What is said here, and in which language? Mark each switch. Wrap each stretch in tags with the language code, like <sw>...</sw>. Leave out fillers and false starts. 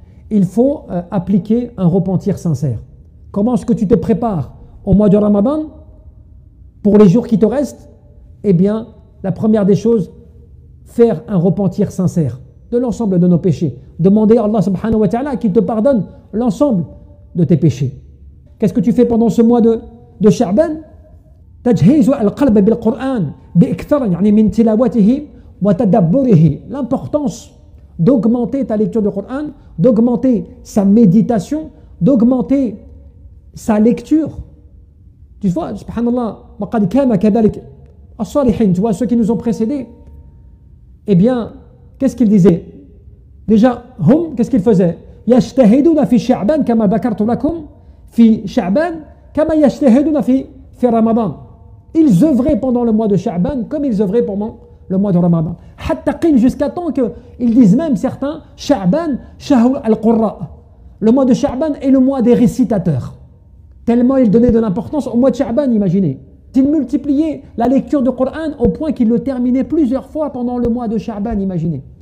<fr>Il faut appliquer un repentir sincère. Comment est-ce que tu te prépares au mois de Ramadan pour les jours qui te restent? La première des choses, faire un repentir sincère de l'ensemble de nos péchés. Demander à Allah subhanahu wa ta'ala qu'il te pardonne l'ensemble de tes péchés. Qu'est-ce que tu fais pendant ce mois de Sha'ban?</fr> <ar>تجهيز القلب بالقرآن بإكثار من تلاوته وتدبره.</ar> <fr>L'importance d'augmenter ta lecture du Coran, d'augmenter sa méditation, d'augmenter sa lecture. Tu vois, subhanallah,</fr> <ar>وقد كان كذلك الصالحين,</ar> <fr>tu vois, ceux qui nous ont précédés, qu'est-ce qu'ils disaient? Déjà, qu'est-ce qu'ils faisaient?</fr> <ar>يجتهدون في شعبان كما ذكرت لكم في شعبان كما يجتهدون في رمضان.</ar> <fr>Ils œuvraient pendant le mois de Sha'ban comme ils œuvraient pendant le mois de Ramadan. Jusqu'à temps qu'ils disent même certains,</fr> <ar>Sha'ban, Shahr al-Qurra.</ar> <fr>Le mois de Sha'ban est le mois des récitateurs. Tellement ils donnaient de l'importance au mois de Sha'ban, imaginez. Ils multipliaient la lecture du Coran au point qu'ils le terminaient plusieurs fois pendant le mois de Sha'ban, imaginez.</fr>